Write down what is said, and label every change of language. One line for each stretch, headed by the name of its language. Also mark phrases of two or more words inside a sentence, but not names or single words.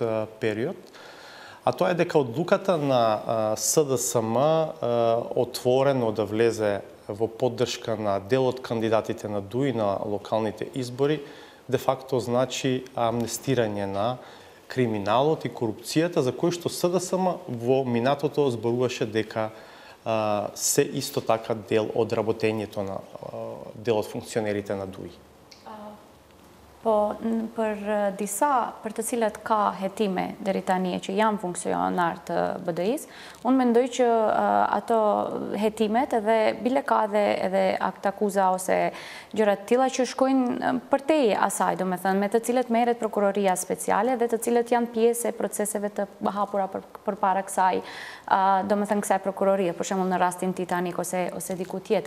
Macedonian: период, а тоа е дека одлуката на СДСМ отворено да влезе во поддршка на дел од кандидатите на ДУИ на локалните избори, де факто значи амнестирање на криминалот и корупцијата за кој што СДСМ во минатото зборуваше дека се исто така дел од работењето на дел од функционерите на ДУИ.
Albanian: Po, për disa për të cilat ka hetime deri tani që janë funksionar të BDI-s, unë mendoj që ato hetimet edhe bile ka edhe akt akuza ose gjërat tilla që shkojnë përtej asaj, domethënë me të cilët merret prokuroria speciale dhe të cilët janë pjesë e proceseve të hapura përpara kësaj, domethënë kësaj prokurorie, për shembull në rastin Titanic ose diku tjetër.